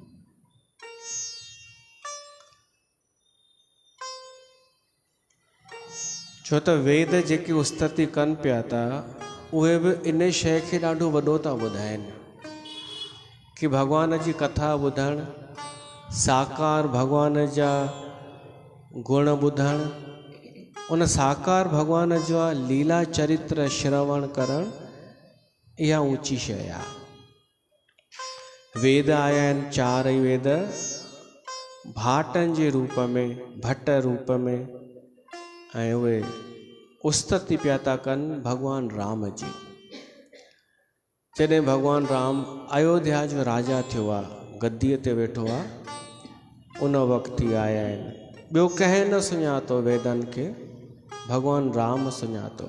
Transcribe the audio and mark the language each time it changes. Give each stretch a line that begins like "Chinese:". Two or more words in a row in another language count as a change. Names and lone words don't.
Sindhi: छो त वेद जेके उस्तति कनि पिया था, उहे बि इन शइ खे ॾाढो वॾो था ॿुधाइनि कि भॻवान जी कथा ॿुधणु, साकार भॻवान जा गुण ॿुधणु, उन साकार भॻवान जा लीला चरित्र श्रवण करणु, इहा ऊंची शइ आहे। वेद आया आहिनि चारि वेद, भाटनि जे रूप में, भट्ट रूप में, ऐं उहे उस्तति पिया था कनि भॻवान राम जी। जॾहिं भॻवान राम अयोध्या जो राजा थियो आहे, गद्दीअ ते वेठो आहे, उन वक़्तु ई आया आहिनि। ॿियो कंहिं न सुञातो वेदनि खे, भॻवान राम सुञातो।